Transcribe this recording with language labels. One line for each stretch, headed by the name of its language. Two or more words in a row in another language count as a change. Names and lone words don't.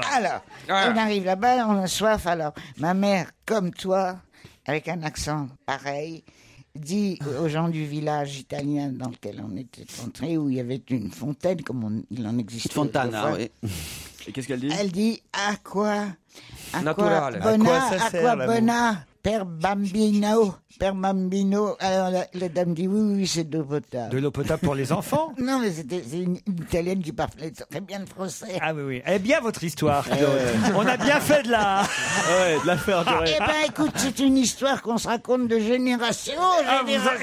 French: Alors, on arrive là-bas, on a soif. Alors, ma mère, comme toi, avec un accent pareil, dit aux gens du village italien dans lequel on était entré, où il y avait une fontaine, comme il en existait. Fontana, autrefois. oui. Et qu'est-ce qu'elle dit? Elle dit aqua Naturale.
Italian: aqua bona per bambino.
French: Alors la dame dit oui, c'est de l'eau potable. De l'eau potable pour les enfants? Non, mais c'est une italienne qui parlait très bien le français. Ah oui. Elle est bien votre histoire, Claude. On a bien fait de la... Ouais, de la faire durer. Eh ben, écoute, c'est une histoire qu'on se raconte de génération en génération.